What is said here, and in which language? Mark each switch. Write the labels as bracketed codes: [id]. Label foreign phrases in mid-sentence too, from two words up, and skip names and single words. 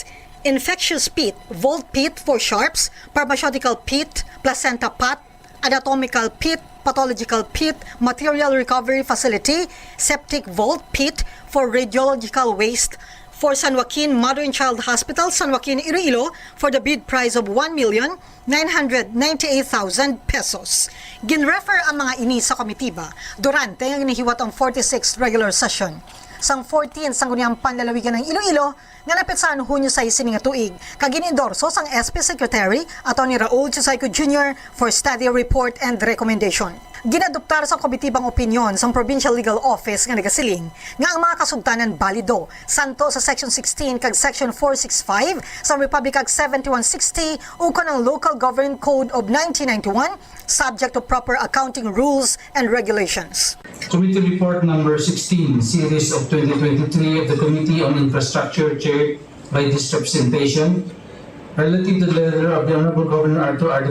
[en] Infectious pit, vault pit for sharps, pharmaceutical pit, placenta pot, anatomical pit, pathological pit, material recovery facility, septic vault pit for radiological waste, for San Joaquin Mother and Child Hospital, San Joaquin, Iloilo, for the bid price of 1,998,000 pesos. [hil] Ginrefer ang mga ini sa komitiba durante ang inihiwat ang [en] 46th regular session [hil] sang 14 Sangguniang Panlalawigan ng Iloilo nga napetsahan Hunyo 6 sininga tuig kagin-endorso sang SP Secretary Atty. Raul Chusayco Jr. [en] for study report and recommendation. [hil] Ginadoptar sa komitibang opinyon sang Provincial Legal Office nga nagasiling nga ang mga kasugtanan balido santo sa Section 16 kag Section 465 sa Republic Act 7160 ukon ang Local Government Code of 1991 [en] subject to proper accounting rules and regulations. Committee Report number 16, series of 2023 of the Committee on Infrastructure, chaired by this representation, relative to the letter of the Honorable Governor Arthur R.